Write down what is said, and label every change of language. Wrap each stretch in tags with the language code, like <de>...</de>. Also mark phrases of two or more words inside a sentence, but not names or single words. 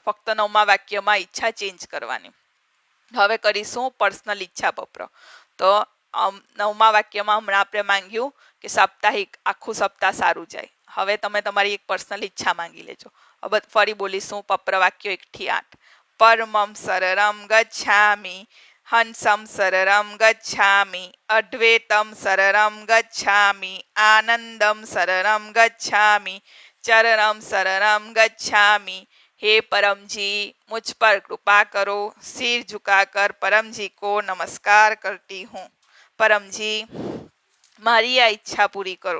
<gu>ફક્ત 9મા વાક્યમાં ઈચ્છા ચેન્જ કરવાની. હવે કરીશું પર્સનલ ઈચ્છા પત્ર. તો 9મા વાક્યમાં હમણાં આપણે માંગ્યું કે સાપ્તાહિક આખું સપ્તાહ સારું જાય. હવે તમે તમારી એક પર્સનલ ઈચ્છા માંગી લેજો. હવે ફરી બોલીશું પત્ર વાક્ય 1 થી 8.</gu> <sa>परमं शरणं गच्छामि, हंसं शरणं गच्छामि, अद्वैतं शरणं गच्छामि, आनंदं शरणं गच्छामि, चरणं शरणं गच्छामि।</sa> <hi>हे परम जी, मुझ पर कृपा करो। सिर झुकाकर परम जी को नमस्कार करती हूँ। परम जी,</hi> <gu>મારી આ ઈચ્છા પૂરી કરો।</gu>